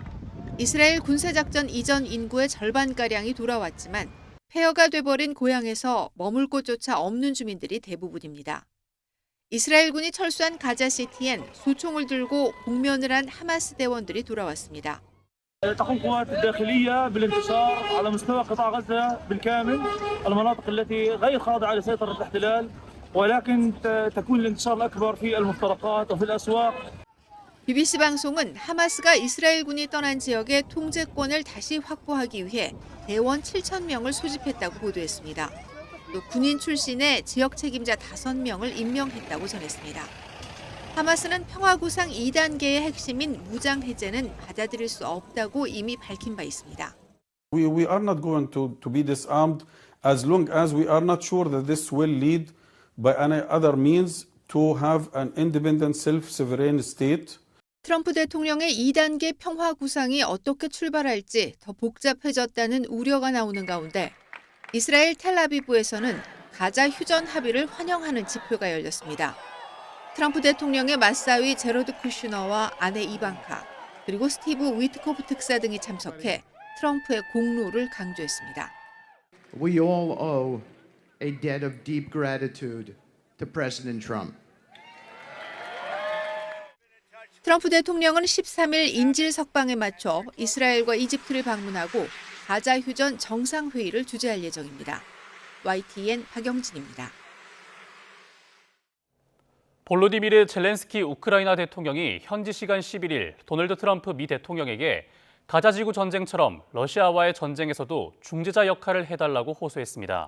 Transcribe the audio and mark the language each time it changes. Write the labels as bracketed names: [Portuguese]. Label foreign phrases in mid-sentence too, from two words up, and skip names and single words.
[Korean] 이스라엘 군사작전 이전 인구의 절반가량이 돌아왔지만 폐허가 돼버린 고향에서 머물 곳조차 없는 주민들이 대부분입니다. 이스라엘군이 철수한 가자시티엔 소총을 들고 공면을 한 하마스 대원들이 돌아왔습니다. [Arabic] تقوم القوات الداخلية بالانتصار على مستوى قطاع غزة بالكامل المناطق التي غير خاضعة لسيطرة الاحتلال ولكن تكون الانتصار الأكبر في المفترقات وفي الأسواق. [Korean] BBC 방송은 하마스가 이스라엘군이 떠난 지역의 통제권을 다시 확보하기 위해 대원 7,000명을 소집했다고 보도했습니다. 또 군인 출신의 지역 책임자 5명을 임명했다고 전했습니다. 하마스는 평화구상 2단계의 핵심인 무장 해제는 받아들일 수 없다고 이미 밝힌 바 있습니다. [English] We are not going to be disarmed as long as we are not sure that this will lead by any other means to have an independent self-sovereign state. [Korean] 트럼프 대통령의 2단계 평화 구상이 어떻게 출발할지 더 복잡해졌다는 우려가 나오는 가운데 이스라엘 텔아비브에서는 가자 휴전 합의를 환영하는 집회가 열렸습니다. 트럼프 대통령의 맞사위 제로드 쿠슈너와 아내 이방카, 그리고 스티브 위트코프 특사 등이 참석해 트럼프의 공로를 강조했습니다. [English] We all owe a debt of deep gratitude to President Trump. [Korean] 트럼프 대통령은 13일 인질 석방에 맞춰 이스라엘과 이집트를 방문하고 가자 휴전 정상회의를 주재할 예정입니다. YTN 박영진입니다. 볼로디미르 젤렌스키 우크라이나 대통령이 현지 시간 11일 도널드 트럼프 미 대통령에게 가자지구 전쟁처럼 러시아와의 전쟁에서도 중재자 역할을 해달라고 호소했습니다.